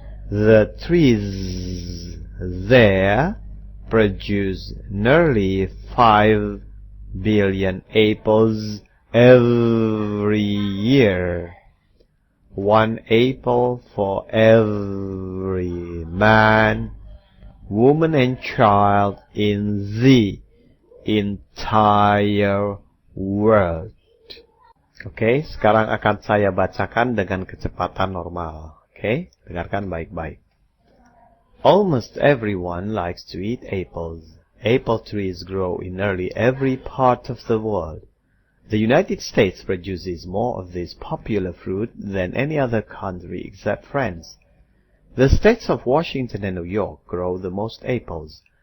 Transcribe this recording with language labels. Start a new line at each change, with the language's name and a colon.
English: The trees there produce nearly 5 billion apples every year. 1 apple for every man, woman and child in the entire world.
Indonesian: Oke, sekarang akan saya bacakan dengan kecepatan normal. Oke, dengarkan baik-baik.
English: Almost everyone likes to eat apples. Apple trees grow in nearly every part of the world. The United States produces more of this popular fruit than any other country except France. The states of Washington and New York grow the most apples.